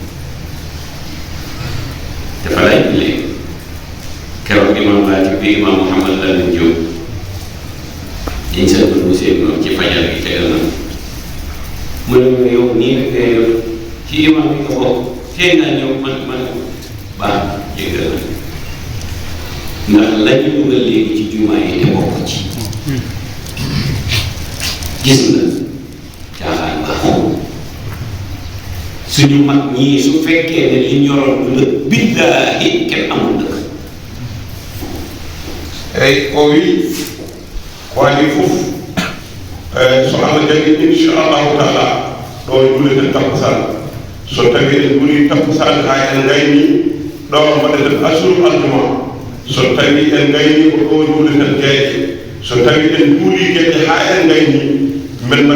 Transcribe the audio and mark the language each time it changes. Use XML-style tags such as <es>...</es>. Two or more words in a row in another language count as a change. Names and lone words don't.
<wo>dafa lay jullee keroog imam laa ci bi imam Mouhamad Lamine Diop yiñ sa dund bu seen noonu ci fajar gi tegal na mu ne ma yow nii rek ngay yor ci imam bi nga bokk tey ngaa ñëw man baax jéggal na ndax lañu dugal léegi ci jumaa yi te bokk ci gis nga caaxaan baaxul suñu mag ñii su fekkee ne li ñoroon du dëkk billaahi kenn amul dëkk</wo> <ff>eyi o wi ko waɗi fof so allah jaggi</ff> <ar>إن شاء الله تعالى</ar> <ff>ɗo juuleten takkusan so tawi en juuli takkusan ha en gayni ɗo mbaɗeten asuru aljuma so tawi en gayni ko ɗo juuleten gueeƴe so tawi en juuli gueɗe ha en gayni min mbaɗi</ff>